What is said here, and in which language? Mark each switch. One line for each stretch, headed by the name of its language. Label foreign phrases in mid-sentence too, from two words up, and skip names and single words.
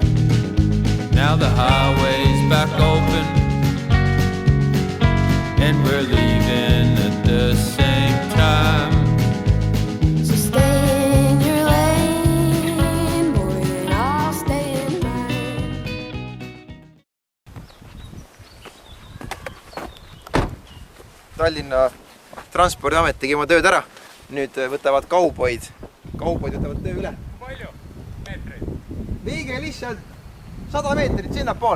English: Now the highway's back open, and we're leaving at the same time. So stay in your lane, boy, and I'll stay in mine.
Estonian: Tallinna Transpordiamet tegi oma tööd ära. Nüüd võtavad kauboid võtavad töö üle. Palju meetreid? Viige lihtsalt 100 meetrit sinnapoole.